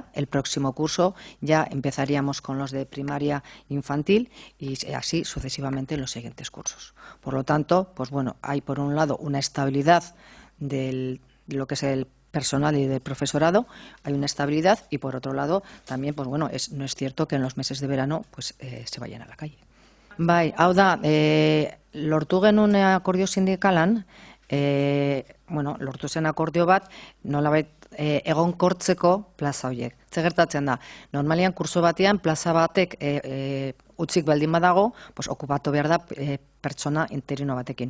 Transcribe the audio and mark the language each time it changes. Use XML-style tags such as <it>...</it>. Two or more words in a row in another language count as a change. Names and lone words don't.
<es>El próximo curso ya empezaríamos con los de primaria infantil y así sucesivamente en los siguientes cursos. Por lo tanto, pues bueno, hay por un lado una estabilidad de lo que es el personal y del profesorado, hay una estabilidad y por otro lado también, pues bueno, no es cierto que en los meses de verano pues se vayan a la calle.</es> <eu>Bai, hau da, lortu genuen akordio sindikalan, lortu zen akordio bat, nolabait egonkortzeko plaza horiek. Ze gertatzen da, normalian kurso batean plaza batek utzik baldin badago, pues okupatu behar da pertsona interino batekin.</eu>